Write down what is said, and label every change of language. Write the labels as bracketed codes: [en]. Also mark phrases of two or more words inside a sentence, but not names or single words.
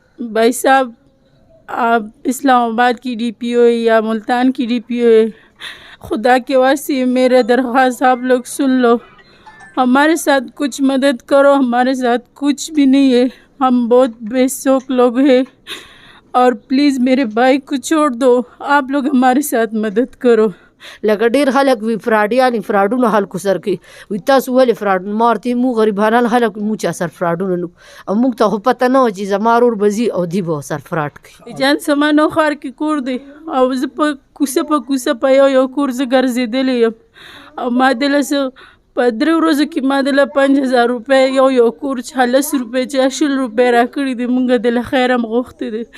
[ur] بھائی صاحب آپ اسلام آباد کی DPO یا ملتان کی DPO ہے، خدا کے واسطے میرا درخواست آپ لوگ سن لو، ہمارے ساتھ کچھ مدد کرو. ہمارے ساتھ کچھ بھی نہیں ہے، ہم بہت بےشوق لوگ ہیں اور پلیز میرے بھائی کو چھوڑ دو، آپ لوگ ہمارے ساتھ مدد کرو. [ps] لکه ډیر خلک وی فراډیان فراډونو خلکو سر کوي وي تاسو ولې فراډ مارتي مو غریبانان خلک مو چا سر فراډونو نو او موږ ته خو پته نه و چې زما ورور به ځي او دی به سر فراډ کوي. جان سمانو ښار کې کور دی او زه په کوڅه په یو کور زه ګرځېدلی یم او ما دله څه په 3 ورځو کې ما دله 5000 روپۍ یو کور 40 روپۍ چې 80 روپۍ راکړي دي، مونږ دله خیر هم غوښتې دی.